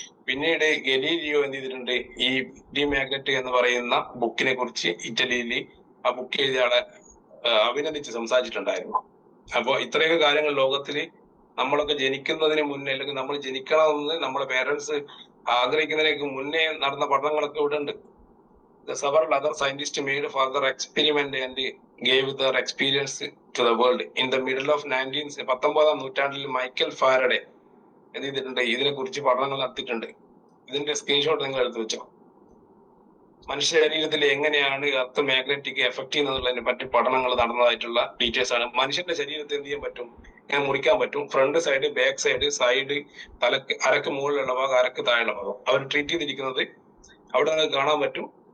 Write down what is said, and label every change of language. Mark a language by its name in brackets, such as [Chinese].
[Malayalam] പിന്നീട് ഗലീലിയോ എന്ത് ചെയ്തിട്ടുണ്ട്, ഈ ഡി മാഗ്നറ്റ് എന്ന് പറയുന്ന ബുക്കിനെ കുറിച്ച് ഇറ്റലിയിൽ ആ ബുക്ക് എഴുതിയ ആളെ അഭിനന്ദിച്ച് സംസാരിച്ചിട്ടുണ്ടായിരുന്നു. അപ്പൊ ഇത്രയൊക്കെ കാര്യങ്ങൾ ലോകത്തിൽ നമ്മളൊക്കെ ജനിക്കുന്നതിന് മുന്നേ, അല്ലെങ്കിൽ നമ്മൾ ജനിക്കണമെന്ന് നമ്മുടെ പേരൻസ് ആഗ്രഹിക്കുന്നതിനേക്ക് മുന്നേ നടന്ന പഠനങ്ങളൊക്കെ ഇവിടെ ഉണ്ട്. [English] Several other scientists made further experiment and gave their experience to the world. In the middle of 19th [Malayalam] നൂറ്റാണ്ടിൽ മൈക്കൽ ഫാരഡെ എന്ത് ചെയ്തിട്ടുണ്ട്, ഇതിനെ കുറിച്ച് പഠനങ്ങൾ നടത്തിയിട്ടുണ്ട്. ഇതിന്റെ സ്ക്രീൻഷോട്ട് നിങ്ങൾ എടുത്തു വെച്ചോ. മനുഷ്യ ശരീരത്തിൽ എങ്ങനെയാണ് എർത്ത് മാഗ്നറ്റിക് എഫക്ട് ചെയ്യുന്നതിനെ പറ്റി പഠനങ്ങൾ നടന്നതായിട്ടുള്ള ഡീറ്റെയിൽസ് ആണ്. മനുഷ്യന്റെ ശരീരത്തെ എന്ത് ചെയ്യാൻ പറ്റും, ഇങ്ങനെ മുറിക്കാൻ പറ്റും. Front side, back side, side, തലക്ക് അരക്ക് മുകളിലുള്ള ഭാഗം, അരക്ക് താഴെയുള്ള ഭാഗം അവർ ട്രീറ്റ് ചെയ്തിരിക്കുന്നത് അവിടെ നിങ്ങൾക്ക് കാണാൻ പറ്റും.